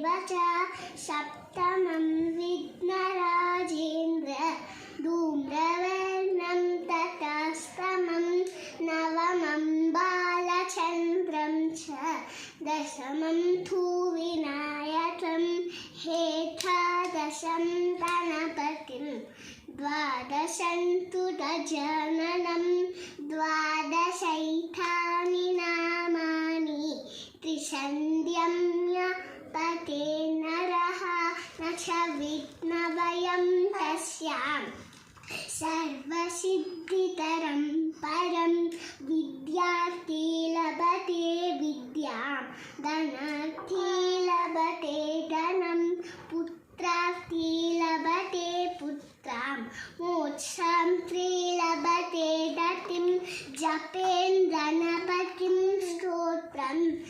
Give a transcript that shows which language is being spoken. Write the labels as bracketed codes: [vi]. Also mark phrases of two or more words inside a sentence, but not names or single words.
[sa] చ సప్తమం విఘ్నరాజేంద్ర ధూమ్రవర్ణం తటాస్తమం నవమం బాలచంద్రం చ దశమం తు వినాయకం ఏకాదశం గణపతిం ద్వాదశం తు గజాననం ద్వాదశైతాని నామాని త్రిసంధ్యమ్య పతే నరః న చ విఘ్నభయం తస్యాం सर्वसिद्धितरं परं विद्यार्थी लभते विद्यां धनार्थी लभते धनं पुत्रार्थी लभते पुत्रां मोक्षार्थी लभते गतिं जपेन् गणपतिं स्तोत्रं